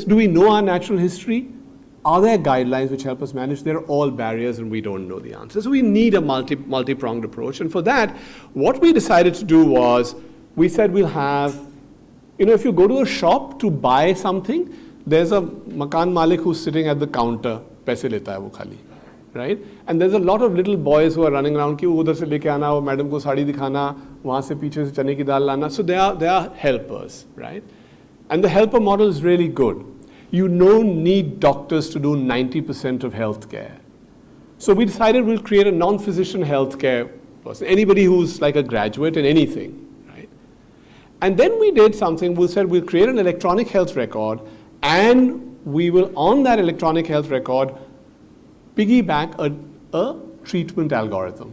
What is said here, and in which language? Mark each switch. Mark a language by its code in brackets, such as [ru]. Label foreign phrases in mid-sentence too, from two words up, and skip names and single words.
[en] Do we know our natural history? Are there guidelines which help us manage? They're all barriers and we don't know the answer. So we need a multi-pronged approach. And for that, what we decided to do was, we said we'll have, if you go to a shop to buy something, there's a [hi] मकान मालिक [en] who's sitting at the counter, [hi] पैसे लेता है वो खाली, [en] right? And there's a lot of little boys who are running around, [hi] कि उधर से लेके आना, वो मैडम को साड़ी दिखाना, वहाँ से पीछे से चने की दाल लाना. [en] So they are helpers, right? And the helper model is really good. You don't need doctors to do 90% of healthcare. So we decided we'll create a non-physician healthcare person, anybody who's like a graduate in anything, right? And then we did something, we said we'll create an electronic health record, and we will, on that electronic health record, piggyback a treatment algorithm.